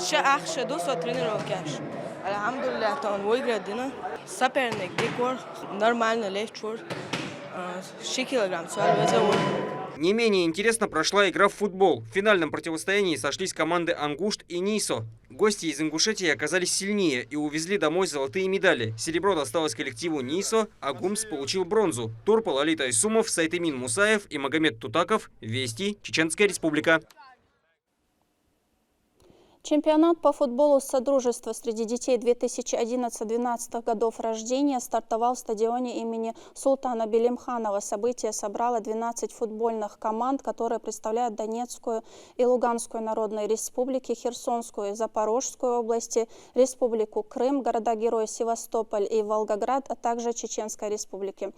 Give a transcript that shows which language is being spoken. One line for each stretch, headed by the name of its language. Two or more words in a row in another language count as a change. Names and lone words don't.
Russian: Не менее интересно прошла игра в футбол. В финальном противостоянии сошлись команды «Ангушт» и «Нисо». Гости из Ингушетии оказались сильнее и увезли домой золотые медали. Серебро досталось коллективу «Нисо», а «Гумс» получил бронзу. Турпал, Алита Исумов, Сайтымин Мусаев и Магомед Тутаков. Вести, Чеченская Республика. Чемпионат по футболу Содружества среди детей 2011-2012 годов рождения стартовал в стадионе имени Султана Белимханова. Событие собрало 12 футбольных команд, которые представляют Донецкую и Луганскую народные республики, Херсонскую и Запорожскую области, Республику Крым, города-герои Севастополь и Волгоград, а также Чеченской Республики.